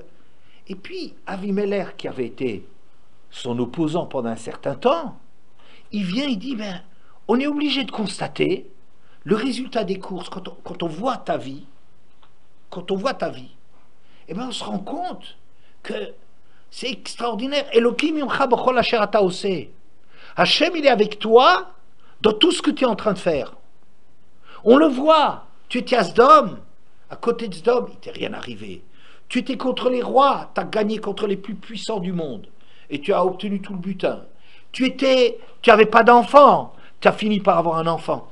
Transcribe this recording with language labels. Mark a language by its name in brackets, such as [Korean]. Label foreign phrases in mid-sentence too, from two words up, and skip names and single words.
[French] Et puis, Avimelech, qui avait été son opposant pendant un certain temps, il vient, il dit, ben, on est obligé de constater le résultat des courses, quand on voit ta vie, eh ben, on se rend compte que c'est extraordinaire. [Hebrew] אלהים עמך בכל אשר אתה עשה. [French] Hachem, il est avec toi dans tout ce que tu es en train de faire. On le voit. Tu étais à Sdom, à côté de Sdom, il t'est rien arrivé. Tu étais contre les rois, tu as gagné contre les plus puissants du monde, et tu as obtenu tout le butin. Tu n'avais pas d'enfant, tu as fini par avoir un enfant.